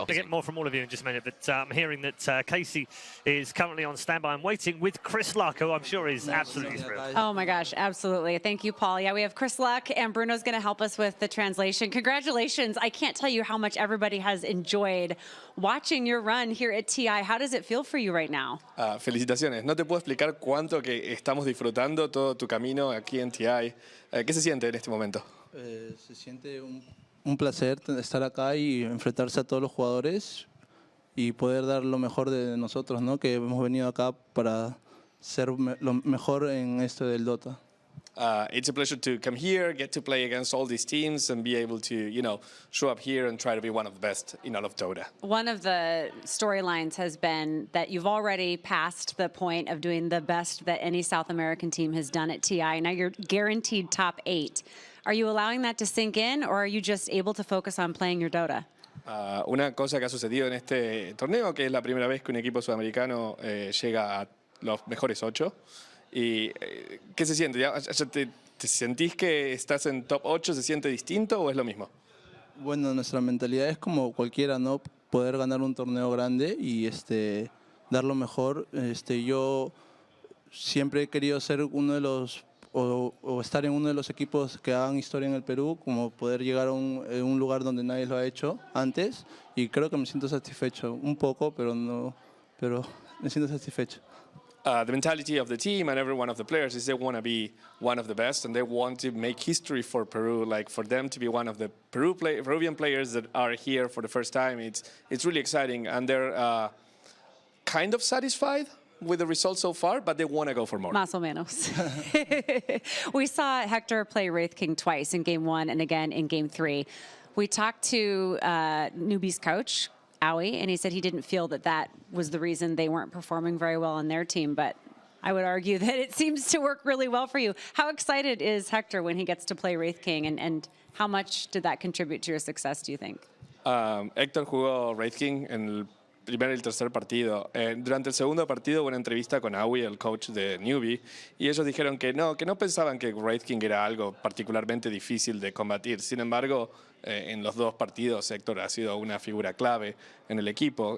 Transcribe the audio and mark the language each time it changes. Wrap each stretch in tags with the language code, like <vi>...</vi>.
<en>I'll get more from all of you in just a minute, but I'm hearing that Casey is currently on standby. I'm waiting with Chris Luck, who I'm sure is absolutely thrilled. Oh my gosh, absolutely. Thank you, Paul. Yeah, we have Chris Luck, and Bruno's going to help us with the translation. Congratulations. I can't tell you how much everybody has enjoyed watching your run here at TI. How does it feel for you right now?</en> <es>Felicitaciones. No te puedo explicar cuánto que estamos disfrutando todo tu camino aquí en TI. ¿Qué se siente en este momento? Se siente un placer estar acá y enfrentarse a todos los jugadores y poder dar lo mejor de nosotros, ¿no? Que hemos venido acá para ser lo mejor en esto del Dota.</es> <en>It's a pleasure to come here, get to play against all these teams and be able to, show up here and try to be one of the best in all of Dota. One of the storylines has been that you've already passed the point of doing the best that any South American team has done at TI. Now you're guaranteed top 8. Are you allowing that to sink in, or are you just able to focus on playing your Dota?</en> <es>Una cosa que ha sucedido en este torneo, que es la primera vez que un equipo sudamericano llega a los mejores 8. ¿Y qué se siente? ¿Te sentís que estás en top 8? ¿Se siente distinto o es lo mismo? Bueno, nuestra mentalidad es como cualquiera, ¿no? Poder ganar un torneo grande y dar lo mejor. Yo siempre he querido ser uno de los o estar en uno de los equipos que hagan historia en el Perú, como poder llegar a un lugar donde nadie lo ha hecho antes, y creo que me siento satisfecho, un poco, pero me siento satisfecho.</es> <en>The mentality of the team and every one of the players is they want to be one of the best and they want to make history for Peru, like for them to be one of the Peruvian players that are here for the first time. It's really exciting, and they're kind of satisfied with the results so far, but they want to go for more.</en> <es>Más o menos.</es> <en>We saw Hector play Wraith King twice in Game 1 and again in Game 3. We talked to Newbee's coach, Aoi, and he said he didn't feel that was the reason they weren't performing very well on their team, but I would argue that it seems to work really well for you. How excited is Hector when he gets to play Wraith King, and how much did that contribute to your success, do you think?</en> <es>Héctor jugó Wraith King en el primer y el tercer partido. Durante el segundo partido hubo una entrevista con Aoi, el coach de Newbee, y ellos dijeron que no pensaban que Wraith King era algo particularmente difícil de combatir. Sin embargo, en los dos partidos Héctor ha sido una figura clave en el equipo.</es>